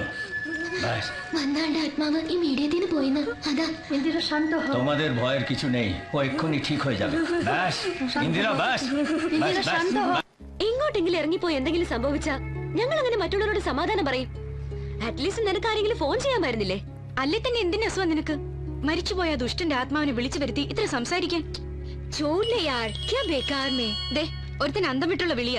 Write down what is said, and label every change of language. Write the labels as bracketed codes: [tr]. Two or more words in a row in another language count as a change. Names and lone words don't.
[bn] ব্যাস [ml] വന്നാണ്ട് ആത്മാവ് ഈ മീഡിയത്തിൽ നിന്ന് പോയിന്ന്. അതാ എന്തിനാ [hi] शांत हो, [bn] তোমাদের ভয়ের কিছু নেই, ও এক্ষুনি ঠিক হয়ে যাবে। ব্যাস ഇന്ദിര ব্যাস ব্যাস [hi] शांत हो. [ml] എങ്ങോട്ടെങ്കിലും ഇറങ്ങിപ്പോയി എന്തെങ്കിലും സംഭവിച്ചാ ഞങ്ങൾ അങ്ങനെ മറ്റുള്ളവരോട് സമാധാനം പറയും. അറ്റ്ലീസ്റ്റ് നിനക്ക് ആരെങ്കിലും ഫോൺ ചെയ്യാമായിരുന്നില്ലേ? അല്ലേ തന്നെ എന്തിന്റെ അസുഖം നിനക്ക്? മരിച്ചുപോയ ദുഷ്ടന്റെ ആത്മാവിനെ വിളിച്ചു വരുത്തി ഇത്ര സംസാരിക്കാൻ? ഒരുത്തിന് അന്തം വിട്ടുള്ള വിളിയ.